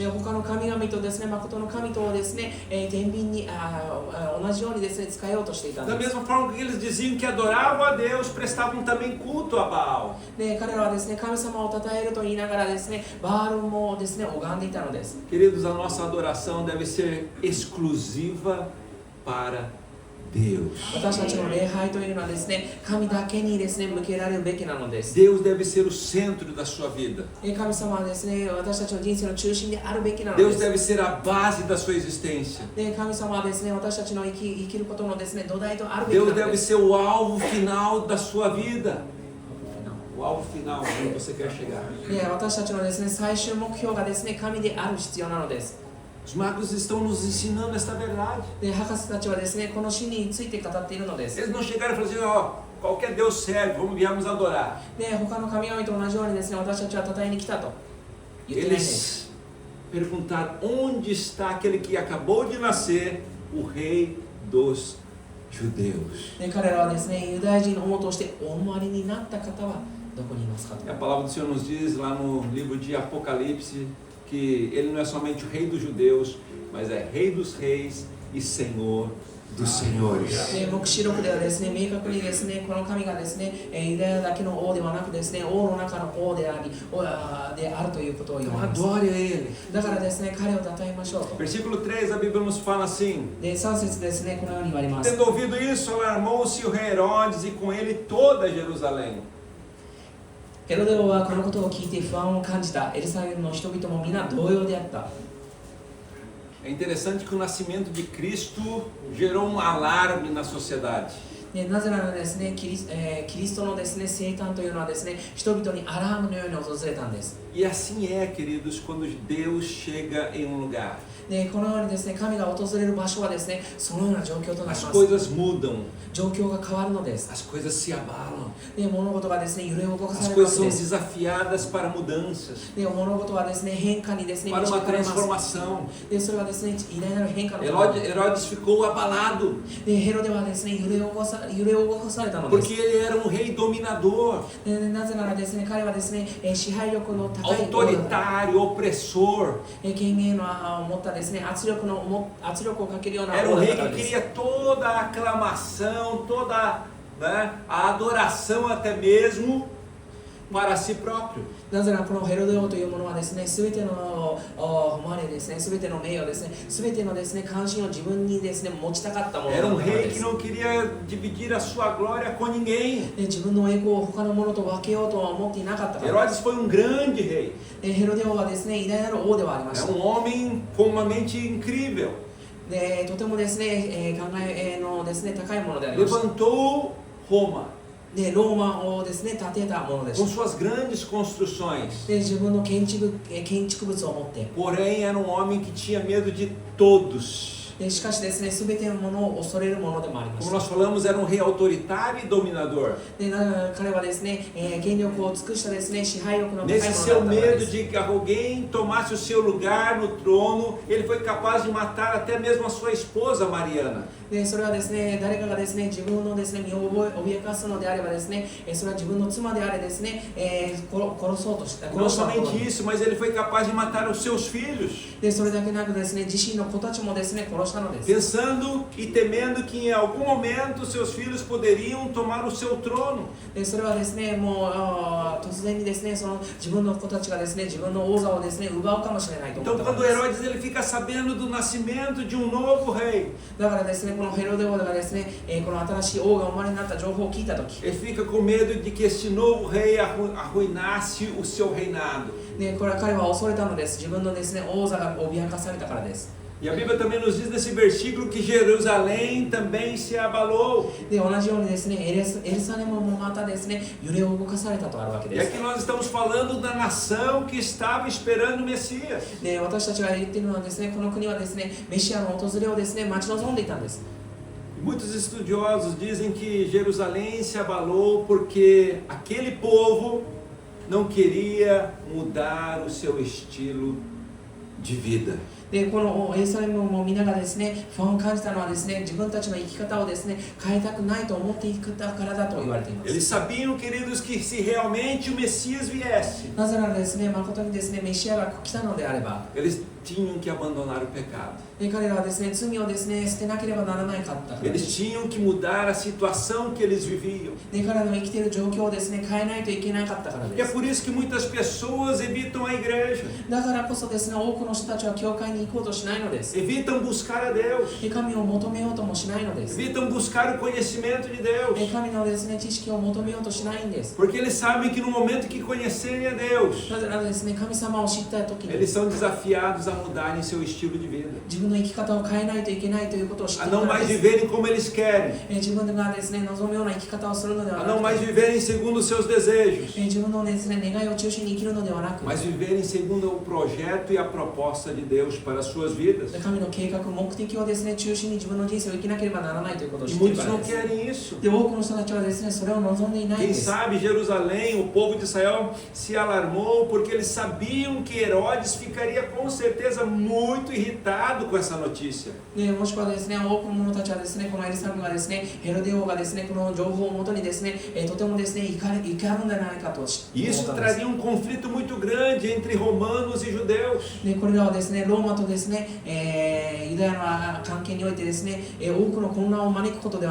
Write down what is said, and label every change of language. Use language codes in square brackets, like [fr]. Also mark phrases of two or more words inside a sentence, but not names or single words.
[ja] で他の神々とですね、誠の神とをですね、天秤に同じようにですね、使えようとしていたん [pt] Da [ja] です。 [pt] mesma forma que eles diziam que adoravam a Deus, prestavam também culto a Baal. [ja] で彼らはですね、神様を称えると言いながらですね、バールもですね、拝んでいたのです。 [pt] Queridos, a nossa adoração deve ser exclusiva para Deus. [ja] 私たちの礼拝というのはですね、神だけにですね、向けられるべきなのです。 [pt] Deus deve ser o centro da sua vida. [ja] 神様はですね、私たちの人生の中心であるべきなので [pt] Deus [ja] す。 [pt] deve ser a base da sua existência. [ja] で神様はですね、私たちの生きることのですね、土台とあるべきな [pt] Deus [ja] ので [pt] deve [ja] す。 [pt] ser o alvo final da sua vida. O alvo final, onde você quer chegar. [ja] で私たちのですね、最終目標がですね、神である必要なのです。 [pt] Os magos estão nos ensinando esta verdade. [ja] で博士たちはですね、この真理について語っているのです。 [pt] Eles não chegaram e falaram assim, ó, qualquer Deus serve, viemos adorar. [ja] で他の神々と同じようにですね、私たちは称えに来たと言ってないんです。 [pt] Eles perguntaram, onde está aquele que acabou de nascer, o rei dos judeus? [ja] で彼らはですね、ユダヤ人王としてお生まれになった方はどこにいますかと [pt] E a palavra do Senhor nos diz lá no livro de Apocalipse que ele não é somente o rei dos judeus, mas é rei dos reis e senhor dos senhores. [ja] で黙示録ではですね、明確にですね、この神がですね、ユダヤだけの王ではなくですね、王の中の王であり、であるということを言 [pt] Então [ja] われます。 [pt] adore a ele. [ja] だからですね、彼を称えましょうと。 [pt] Versículo 3, a Bíblia nos fala assim: [ja] で3節ですね、このように言われます。 [pt] Tendo ouvido isso, alarmou-se o rei Herodes e com ele toda Jerusalém. [ja] ヘロデ王はこのことを聞いて不安を感じた。エルサレムの人々も皆同様であった。 [pt] É interessante que o nascimento de Cristo gerou um alarme na sociedade. [ja] でなぜならですね、キリストのですね、生誕というのはですね、人々にアラームのように訪れたんです。 [pt] E assim é, queridos, quando Deus chega em um lugar. [ja] でこのようにですね、神が訪れる場所はですね、そのような状況となり [pt] As [ja] ます。 [pt] coisas mudam, [ja] 状況が変わるのです。 [pt] as coisas se abalam, [ja] で物事がですね、揺れ動かさ [pt] as [ja] れるわ [pt] coisas [ja] け [pt] são [ja] です。 [pt] desafiadas para mudanças, [ja] で物事はですね、変化にですね、 [pt] para [ja] 導 [pt] uma [ja] かれます。 [pt] transformação. [ja] でそれはですね、偉大なる変化のため [pt] Herodes ficou abalado, [ja] でヘロデはですね、揺れ動かされたのです。 [pt] porque ele era um rei dominador, [ja] でなぜならですね、彼はですね、支配力の高い王だった。 [pt] autoritário, opressor. [ja] 権限を持ったですね、圧力をかけるような [pt] Era um [ja] 王だっ [pt] rei [ja] たの [pt] que [ja] です [pt] queria toda a aclamação, toda, né, a adoração até mesmo para si próprio. [ja] なぜならこのヘロデ王というものはですね、すべての誉れですね、すべての名誉ですね、すべてのですね、関心を自分にですね、持ちたかったものだ [pt] Era [ja] った [pt] um [ja] の [pt] rei [ja] で [pt] que [ja] す。 [pt] não queria dividir a sua glória com ninguém. [ja] で自分の栄光を他のものと分けようとは思っていなかったからです。 [pt] Herodes foi um grande rei. [ja] でヘロデ王はですね、偉大なる王ではありまし [pt] É [ja] た。 [pt] um homem com uma mente incrível. [ja] でとてもですね、考えのですね、高いものでありました。 [pt] Levantou Roma [ja] でローマをですね、建てたもので [pt] com [ja] した。 [pt] suas grandes construções. [ja] で自分の建築物を持って、 [pt] Porém, era um homem que tinha medo de todos. [ja] でしかしですね、すべてのものを恐れるものでもありま [pt] Como [ja] した。 [pt] nós falamos, era um rei autoritário e dominador. [ja] で彼はですね、権力を尽くしたですね、支配力の高いも [pt] Nesse [ja] の [pt] seu [ja] だったから [pt] medo [ja] です。 [pt] de que alguém tomasse o seu lugar no trono, ele foi capaz de matar até mesmo a sua esposa Mariana. [ja] でそれはですね、誰かがですね、自分のですね、身を脅かすのであればですね、それは自分の妻であれですね、殺そうとした。 [pt] Não [ja] 殺したもの [pt] somente isso, mas ele foi capaz de matar os seus filhos, [ja] でそれだけなくですね、自身の子たちもですね、殺したのです。 [pt] pensando e temendo que em algum momento seus filhos poderiam tomar o seu trono. [ja] でそれはですね、もう突然にですね、その自分の子たちがですね、自分の王座をですね、奪うかもしれないと思 [pt] Então, [ja] ったか [pt] quando [ja] らです。 [pt] Herodes ele fica sabendo do nascimento de um novo rei, [ja] だからですね、このヘロデ王がですね、この新しい王が生まれになった情報を聞いたとき、 [pt] ele fica com medo de que este novo rei arruinasse o seu reinado. [ja] でこれは彼は恐れたのです。自分のですね、王座が脅かされたからです。 [pt] E a Bíblia também nos diz nesse versículo que Jerusalém também se abalou. [ja] で同じようにですね、エルサレムもまたですね、揺れを動かされたとあるわけ [pt] E [ja] です。 [pt] aqui nós estamos falando da nação que estava esperando o Messias. [ja] で私たちが言っているのはですね、この国はですね、メシアの訪れをですね、待ち望んでいたんです。 [pt] Muitos estudiosos dizem que Jerusalém se abalou porque aquele povo não queria mudar o seu estilo de vida. [ja] でこのエルサレムを見ながらですね、不安を感じたのはですね、自分たちの生き方をですね、変えたくないと思っていたからだと言われています。 [pt] Eles sabiam, queridos, que se realmente o Messias viesse, [ja] なぜならですね、誠にですね、メシアが来たのであれば、 [pt] eles tinham que abandonar o pecado. [ja] で彼らはですね、罪をですね、捨てなければならないかったからで [pt] Eles [ja] す。 [pt] tinham que mudar a situação que eles viviam. [ja] で彼らの生きている状況をですね、変えないといけなかったから [pt] E [ja] で [pt] é [ja] す。 [pt] por isso que muitas pessoas evitam a igreja, [ja] だからこそですね、多くの人たちは教会に行こうとしないのです。 [pt] evitam buscar a Deus, [ja] で神を求めようともしないのです。 [pt] evitam buscar o conhecimento de [ja] で [pt] Deus, [ja] 神のですね、知識を求めようとしないんです。 [pt] porque eles sabem que no momento que conhecerem a Deus, [ja] なぜならですね、神様を知った時に [pt] eles são desafiados a mudarem seu estilo de vida, [ja] 自分の生き方を変えないといけないということを知っ [pt] a [ja] ている [pt] não [ja] から [pt] mais [ja] です。 [pt] viverem como eles querem, [ja] 自分がですね、望むような生き方をするのでは [pt] a [ja] な [pt] não [ja] く [pt] mais [ja] て、 [pt] viverem segundo os seus desejos, [ja] 自分のですね、願いを中心に生きるのではなく、 [pt] mas viverem segundo o projeto e a proposta de Deus para as suas vidas. [ja] 神の計画、目的をですね、中心に自分の人生を生きなければならないということを [pt] E [ja] 知っている [pt] muitos [ja] から [pt] não [ja] です。 [pt] querem isso. [ja] で、多くの人たちはですね、それを望んでいないん [pt] Quem [ja] です。 [pt] sabe Jerusalém, o povo de Israel, se alarmou porque eles sabiam que Herodes ficaria com certeza muito irritado com essa notícia. [ja] でもしくはですね、多くの者たちはですね、このエルサレムがですね、ヘロデ王がですね、この情報をもとにですね、とてもですね、怒るんじゃないかと思ったん [pt] E [ja] で [pt] isso [ja] す。 [pt] traria um conflito muito grande entre romanos e judeus. [ja] でこれらはですね、ローマとですね、ユダヤの関係においてですね、多くの混乱を招くことでは